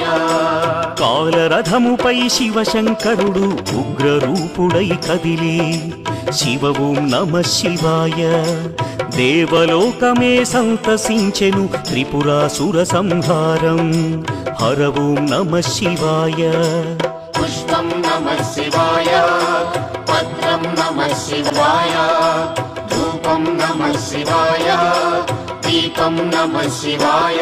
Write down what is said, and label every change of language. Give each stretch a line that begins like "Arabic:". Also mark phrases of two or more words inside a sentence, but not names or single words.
Telugu: కాలరథముపై శివశంకరుడు ఉగ్రరూపుడై కదిలి శివ
Sanskrit: ఓం నమః శివాయ
Telugu: దేవలోకమే సంతసించెను త్రిపురాసుర సంహారం.
Sanskrit: హర ఓం నమః శివాయ. పుష్పం నమః శివాయ, పత్రం दीपं नमः शिवाय धूपं नमः शिवाय दीपं नमः शिवाय